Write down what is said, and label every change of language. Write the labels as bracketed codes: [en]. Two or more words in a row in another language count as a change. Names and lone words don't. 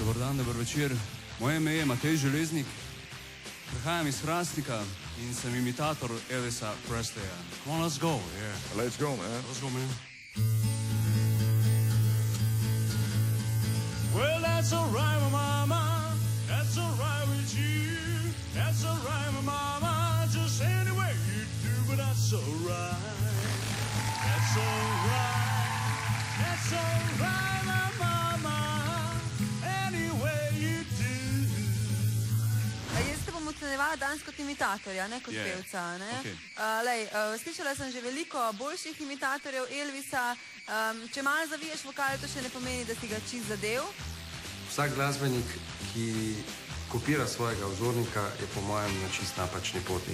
[sl] Dobar dan, dober večer. Moje ime je Matej Železnik. Prihajam iz Hrastnika in sem imitator Elvisa Presleya. [en] Come on, let's go. Yeah. Let's go, man. Let's go, man. Well, that's all right, my mama. That's all right with you. That's all right, my mama. Just any way you do, but that's all right. That's all right. That's all right, my mama. Any way you do. [sl] Jaz te bom ocenjevala danes kot imitatorja, ne kot pevca. Ne? Okay. Slišala sem že veliko boljših imitatorjev Elvisa. Če malo zaviješ vokal, to še ne pomeni, da si ga čist zadev. Vsak glasbenik, ki kopira svojega vzornika, je po mojem na čist napačni poti.